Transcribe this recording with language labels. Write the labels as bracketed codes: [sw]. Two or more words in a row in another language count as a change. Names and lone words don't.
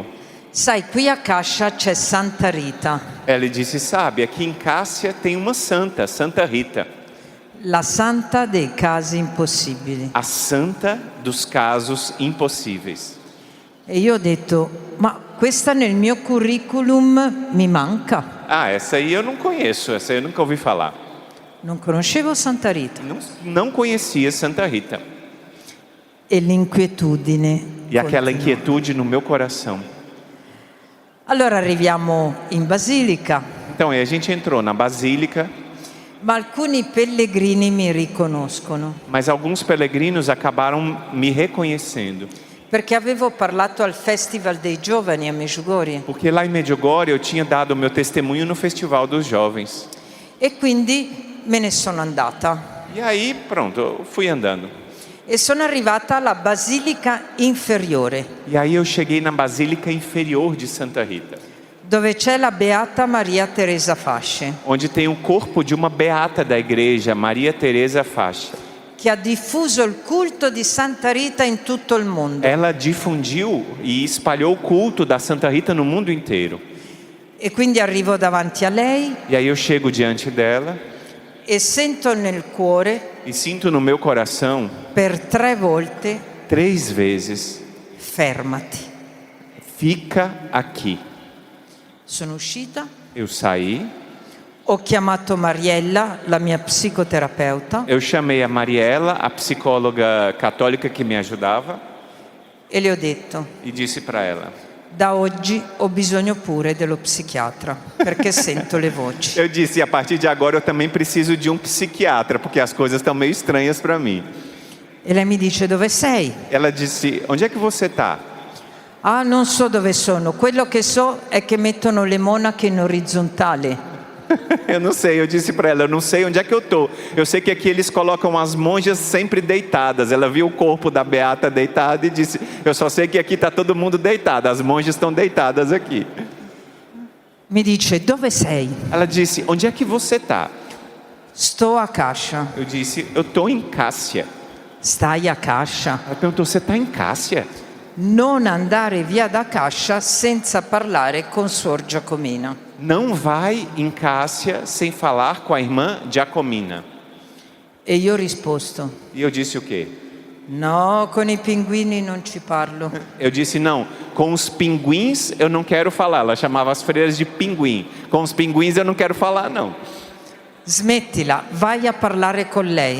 [it] sai, qui a Cascia c'è Santa Rita, [pt] Ele disse, sabe, aqui em Cássia tem uma santa, Santa Rita. [it] la santa dei casi impossibili. [pt] A santa dos casos impossíveis. [it] E io ho detto: ma questa nel mio curriculum mi manca. [pt] Essa aí eu não conheço, essa aí eu nunca ouvi falar. [it] Non conoscevo Santa Rita. [pt] Não conhecia Santa Rita. [it] E l'inquietudine. [pt] E aquela [it] continua. [pt] inquietude no meu coração. [it] Allora arriviamo in Basilica, [pt] Então, aí a gente entrou na Basílica, [it] ma alcuni pellegrini mi riconoscono, [pt] mas alguns peregrinos acabaram me reconhecendo. [it] perché avevo parlato al Festival dei Giovani a Medjugorje [pt] Porque lá em Medjugorje eu tinha dado o meu testemunho no Festival dos Jovens. [it] e quindi me ne sono andata. [pt] E aí, pronto, eu fui andando. [it] E sono arrivata alla Basilica Inferiore, [pt] E aí eu cheguei na Basílica Inferior de Santa Rita, [it] dove c'è la Beata Maria Teresa Fasce, [pt] onde tem o corpo de uma beata da igreja, Maria Teresa Fascia. [it] che ha diffuso il culto di Santa Rita in tutto il mondo. [pt] Ela difundiu e espalhou o culto da Santa Rita no mundo inteiro. [it] E quindi arrivo davanti a lei [pt] E aí eu chego diante dela [it] e sento nel cuore [pt] e sinto no meu coração [it] per 3 volte: [pt] 3 vezes, [it] fermati. [pt] fica aqui. [it] Sono uscita, [pt] Eu saí, [it] ho chiamato Mariella, la mia psicoterapeuta, [pt] eu chamei a Mariela, a psicóloga católica que me ajudava, [it] e le ho detto: [pt] e disse para ela, [it] da oggi ho bisogno pure dello psichiatra, perché sento le voci. [pt] eu disse, a partir de agora eu também preciso de um psiquiatra, porque as coisas estão meio estranhas para mim. [it] E lei mi dice: dove sei? [pt] Ela disse, onde é que você está? [it] Ah, non so dove sono, quello che so è che mettono le monache in orizzontale. [pt] Eu não sei, eu disse para ela, eu não sei onde é que eu estou. Eu sei que aqui eles colocam as monjas sempre deitadas. Ela viu o corpo da Beata deitado e disse, eu só sei que aqui está todo mundo deitado, as monjas estão deitadas aqui. [it] Mi dice, dove sei? [pt] Ela disse, onde é que você está? [it] Sto a Cascia. [pt] Eu disse, eu estou em Cássia. [it] Stai a Cascia? [pt] Ela perguntou, você está em Cássia? [it] Non andare via da Cascia senza parlare con Suor Giacomina. [pt] Não vai em Cássia sem falar com a irmã Giacomina. [it] E io ho risposto, E eu disse o quê? no, con i pinguini non ci parlo. [pt] Eu disse, não, com os pinguins eu não quero falar. Ela chamava as freiras de pinguim. Com os pinguins eu não quero falar, não. [it] Smettila, vai a parlare con lei.